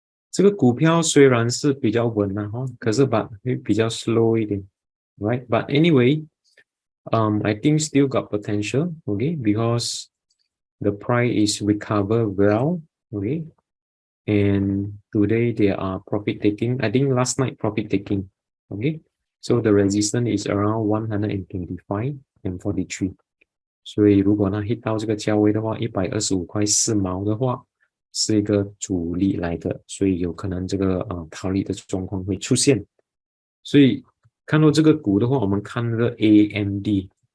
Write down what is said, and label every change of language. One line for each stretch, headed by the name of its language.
Chinese: 这个股票虽然是比较稳啊可是会比较
English: slow
Chinese: 一点 right?
English: But anyway, I think still got potential, okay? Because the price is recover well, okay? And today they are profit taking. I think last night profit taking, okay? So the resistance is around 125 and 43.
Chinese: 所以如果它
English: hit
Chinese: 到这个价位的话，125块4毛的话，是一个阻力来的，所以有可能这个逃离的状况会出现。所以看到这个股的话，我们看那个 AMD。